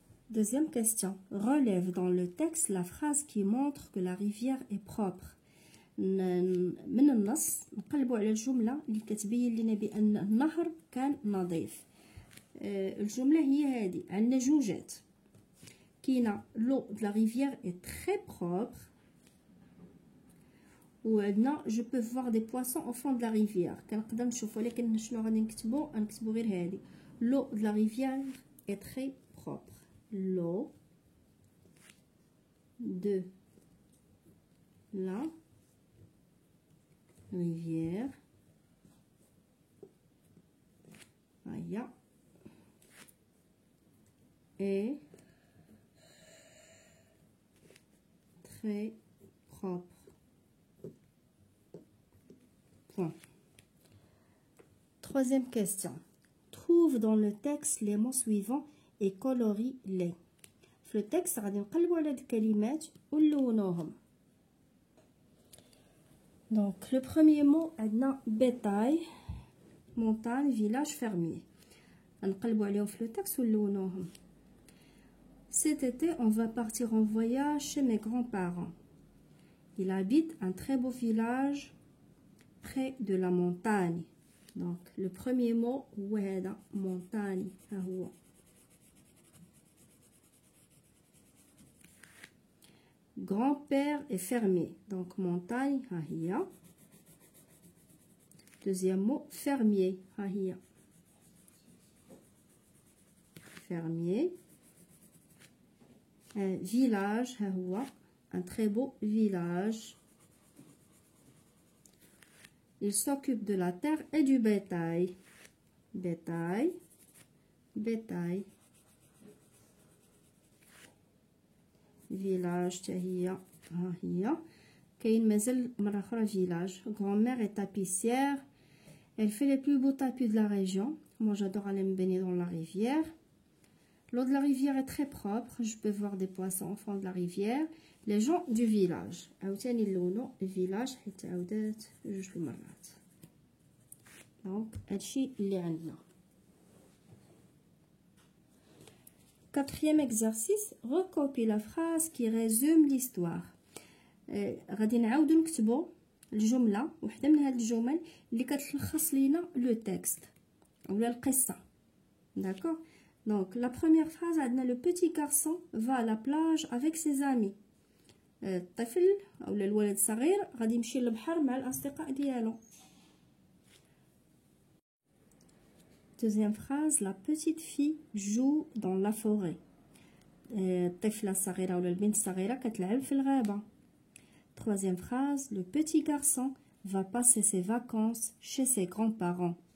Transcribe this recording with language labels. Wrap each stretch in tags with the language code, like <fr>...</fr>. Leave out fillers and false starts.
<fr>Deuxième question. Relève dans le texte la phrase qui montre que la rivière est propre.</fr> <ar>من النص نقلبوا على الجملة اللي كتبين لنا بأن النهر كان نظيف. الجملة هي هذه. عندنا جوجات.</ar> <fr>كاينه l'eau de la rivière est très propre. وعندنا je peux voir des poissons au fond de la rivière.</fr> <ar>كنقدر نشوف ولكن شنو غادي نكتبو غير هذه.</ar> <fr>l'eau de la rivière est très propre. l'eau de la rivière est très propre. Point. Troisième question. Trouve dans le texte les mots suivants et colorie-les.</fr> <ar>في التكست غادي نقلبوا على هاد الكلمات ونلونوهم.</ar> <fr>Donc le premier mot عندنا bétail, montagne, village, fermier.</fr> <ar>غنقلبوا عليهم في التكست ونلونوهم.</ar> <fr>Cet été, on va partir en voyage chez mes grands-parents. il habite un très beau village près de la montagne. Donc le premier mot</fr> <ar>هو هذا</ar> <fr>montagne.</fr> <ar>ها هو.</ar> <fr>Grand-père est fermier. Donc montagne</fr> <ar>ها هي.</ar> <fr>Deuxième mot fermier.</fr> <ar>ها هي.</ar> <fr>Fermier. Un village</fr> <ar>ها هو.</ar> <fr>Un très beau village. Il s'occupe de la terre et du bétail. Bétail. Bétail.</fr> <ar>Village تهي ها هي. كاين مازال مرة أخرى village.</ar> <fr>Grand-mère est tapissière. Elle fait les plus beaux tapis de la région. Moi j'adore aller me baigner dans la rivière. L'eau de la rivière est très propre. Je peux voir des poissons au fond de la rivière. Les gens du village.</fr> <ar>عاوتاني اللونو الفيلاج حيت عاودات جوج المرات. دونك هادشي اللي عندنا.</ar> <fr>Quatrième exercice, recopie la phrase qui résume l'histoire.</fr> <ar>غادي نعاودو نكتبو الجملة وحدة من هاد الجمل اللي كتلخص لينا لو تكست ولا القصة.</ar> <fr>D'accord? Donc la première phrase عندنا le petit garçon va à la plage avec ses amis.</fr> <ar>الطفل أو الولد الصغير غادي يمشي للبحر مع الأصدقاء ديالو.</ar> <fr>Deuxième phrase, la petite fille joue dans la forêt.</fr> <ar>الطفلة الصغيرة ولا البنت الصغيرة كتلعب في الغابة.</ar> <fr>Troisième phrase, le petit garçon va passer ses vacances chez ses grands-parents.</fr>